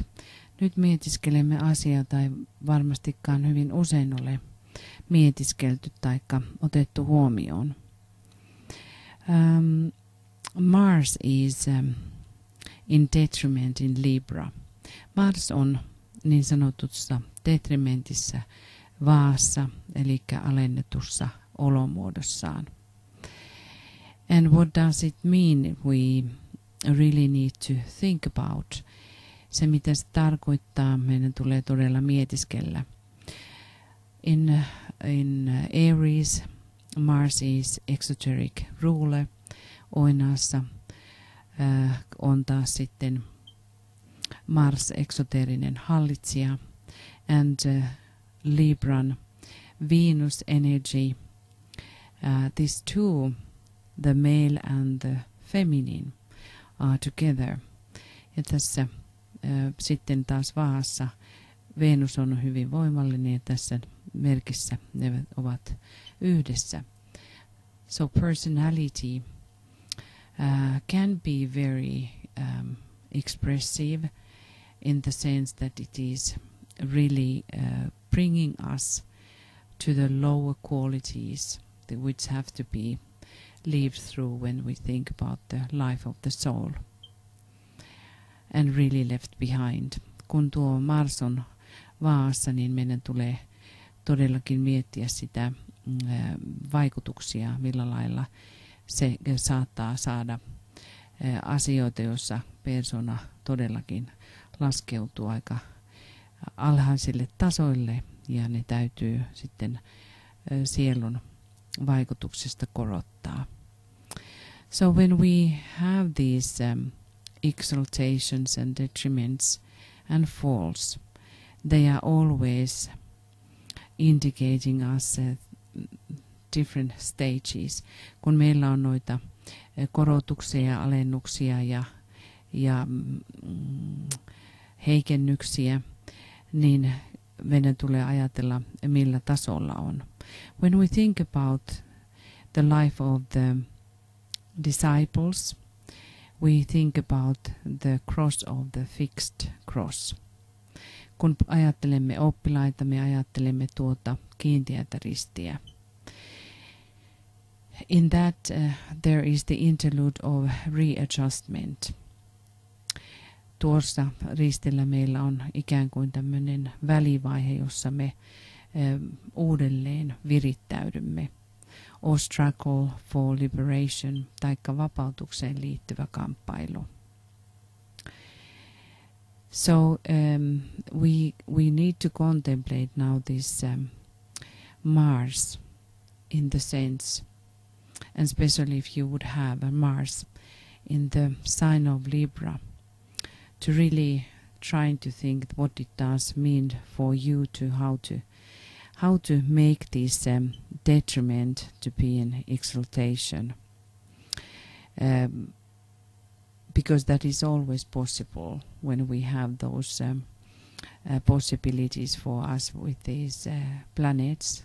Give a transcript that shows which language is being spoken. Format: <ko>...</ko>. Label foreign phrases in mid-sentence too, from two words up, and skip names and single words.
<fi>Nyt mietiskelemme asiaa, tai varmastikaan hyvin usein ole mietiskelty tai otettu huomioon.</fi> <en>Mars is in detriment in Libra.</en> <fi>Mars on niin sanotussa detrimentissä vaassa, eli alennetussa olomuodossaan.</fi> <en>And what does it mean? We really need to think about.</en> <fi>Se, mitä se tarkoittaa, meidän tulee todella mietiskellä.</fi> <en>In Aries, Mars is exoteric ruler.</en> <fi>Oinaassa on taas sitten Mars eksoterinen hallitsija.</fi> <en>And Libran Venus energy. These two, the male and the feminine, are together.</en> <fi>Ja tässä sitten taas vaassa Venus on hyvin voimallinen ja tässä merkissä ne ovat yhdessä.</fi> <en>So personality can be very expressive in the sense that it is really bringing us to the lower qualities which have to be lived through when we think about the life of the soul and really left behind.</en> <fi>Kun tuo Mars on vaassa, niin meidän tulee todellakin miettiä sitä vaikutuksia, millä lailla se saattaa saada asioita, joissa persona todellakin laskeutuu aika alhaisille tasoille ja ne täytyy sitten sielun vaikutuksesta korottaa.</fi> <en>So when we have these exaltations and detriments and falls, they are always indicating us different stages.</en> <fi>Kun meillä on noita korotuksia ja alennuksia ja heikennyksiä, niin meidän tulee ajatella, millä tasolla on.</fi> <en>When we think about the life of the disciples, we think about the cross of the fixed cross.</en> <fi>Kun ajattelemme oppilaita, me ajattelemme tuota kiinteätä ristiä.</fi> <en>In that there is the interlude of readjustment.</en> <fi>Tuossa ristillä meillä on ikään kuin tämmöinen välivaihe, jossa me uudelleen virittäydymme.</fi> <en>Or struggle for liberation,</en> <fi>taikka vapautukseen liittyvä kamppailu.</fi> <en>So we need to contemplate now this Mars in the sense, and especially if you would have a Mars in the sign of Libra, to really trying to think what it does mean for you to how to make this detriment to be an exaltation, because that is always possible when we have those possibilities for us with these planets.</en>